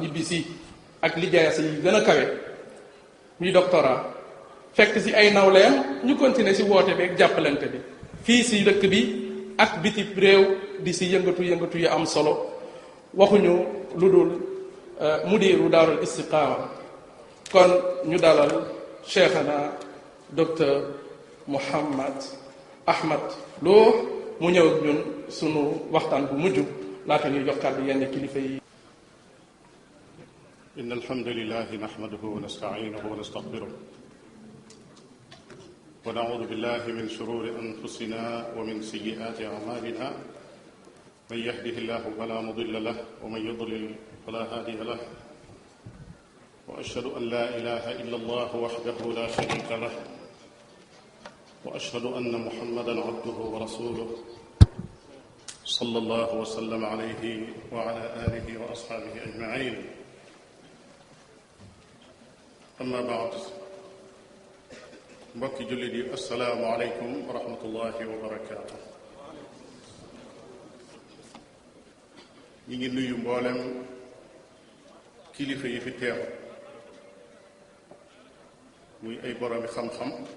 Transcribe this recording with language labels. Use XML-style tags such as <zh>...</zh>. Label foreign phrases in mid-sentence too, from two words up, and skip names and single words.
<wo>ñibbisi ak lijaasa yi gën a kawe muy doctorat fekk si ay nawleem ñu continuer si woote bi ak jàppalante bi fii si dëkk bi ak biti réew di si yëngatu yu am solo waxuñu lu dul mudiru daarul istiqaama kon ñu dalal cheikhana docteur Mouhammad Ahmad Lo mu ñëw ak ñun sunu waxtaan bu mujj laata ñuy jox kàddu yenn kilifa yi.</wo> <ar>إن الحمد لله نحمده ونستعينه ونستغفره ونعوذ بالله من شرور أنفسنا ومن سيئات أعمالنا من يهده الله فلا مضل له ومن يضلل فلا هادي له وأشهد أن لا إله إلا الله وحده لا شريك له وأشهد أن محمدا عبده ورسوله صلى الله وسلم عليه وعلى آله وأصحابه أجمعين أما بعد</ar> <wo>mbokki jullit yi</wo> <ar>السلام عليكم ورحمة الله وبركاته.</ar> <wo>ñi ngi nuyu mboolem kilifa yi fi teew muy ay boroomi xam-xam</wo>